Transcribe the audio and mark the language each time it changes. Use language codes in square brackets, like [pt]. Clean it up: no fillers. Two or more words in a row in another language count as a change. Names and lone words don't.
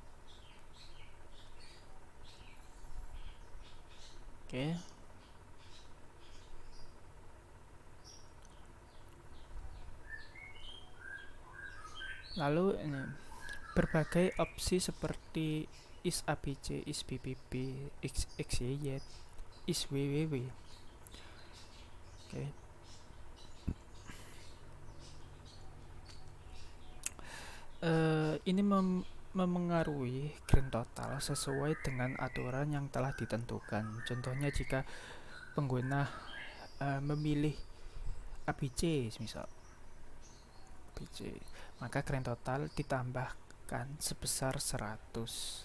[id] Oke. Lalu ini berbagai opsi seperti is abc, is bbb, xyz, is www. Oke. Ini memengaruhi [en] grand total [id] sesuai dengan aturan yang telah ditentukan. Contohnya jika pengguna memilih abc misal abc, maka [en] grand total [id] ditambahkan sebesar 100.